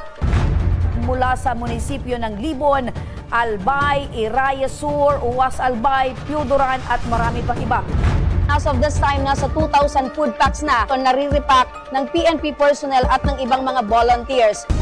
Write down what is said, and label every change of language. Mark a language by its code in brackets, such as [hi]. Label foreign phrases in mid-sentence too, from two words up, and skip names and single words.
[tl] Mula sa munisipyo ng Libon, Albay, Iraya Sur, Uwas Albay, Piuduran at marami pang iba. [en] As of this time, [tl] nasa 2,000 [en] food packs [tl] na nare-repack ng [en] PNP personnel [tl] at ng ibang mga volunteers.